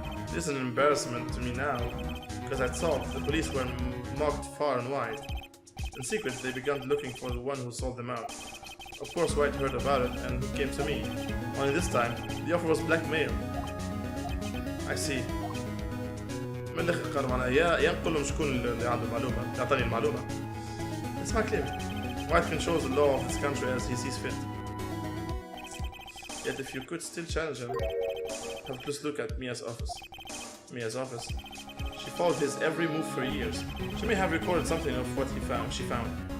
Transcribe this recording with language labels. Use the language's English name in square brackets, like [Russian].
[English] It is an embarrassment to me now, because I thought the police were mocked far and wide. In secret, they began looking for the one who sold them out. Of course, White heard about it and came to me. Only this time, the offer was blackmail. I see. [Arabic] من الآخر قالوا معنا يا نقول لهم شكون اللي عنده المعلومة، يعطاني المعلومة. اسمع كلامي. [English] White controls the law of this country as he sees fit. Yet if you could still challenge him, have a close look at Mia's office. Mia's office. She followed his every move for years. She may have recorded something of what she found.